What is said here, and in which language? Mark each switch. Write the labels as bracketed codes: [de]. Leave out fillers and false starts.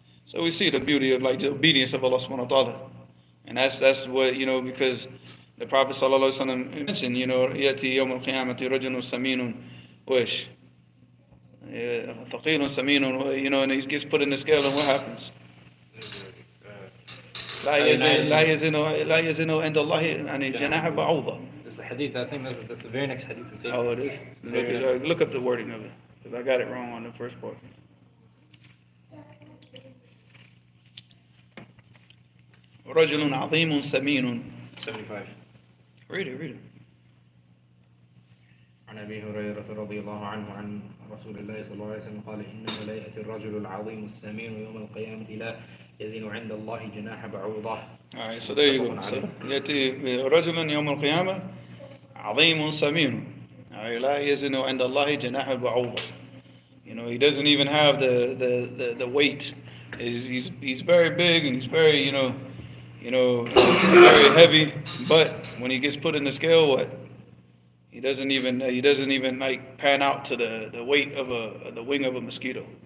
[en] So we see the beauty of like the obedience of Allah subhanahu wa ta'ala. And that's what, because the Prophet sallallahu alaihi wasallam mentioned, [ar] يأتي يوم القيامة رجل سمين وإيش ثقيل سمين, [en] and he gets put in the scale, and what happens? [ar] لا يزن عند الله يعني جناح بعوضة. [en] This is the hadith. I think that's the very next hadith. Oh, it is. Look up the wording of it, because I got it wrong on the first part. [ar] رجل عظيم سمين. 75. [en] Read it. [ar] عن أبي هريرة رضي الله عنه عن رسول الله صلى الله عليه وسلم قال إنه لا يأتي الرجل العظيم السمين يوم القيامة لا يزن عند الله جناح بعوضة. [en] Alright, so there you go. [ar] So, يأتي رجل يوم القيامة عظيم سمين. Alright, لا يزن عند الله جناح بعوضة. [en] He doesn't even have the weight. He's very big, and he's very, very heavy, but when he gets put in the scale, what? He doesn't even like pan out to the weight of the wing of a mosquito.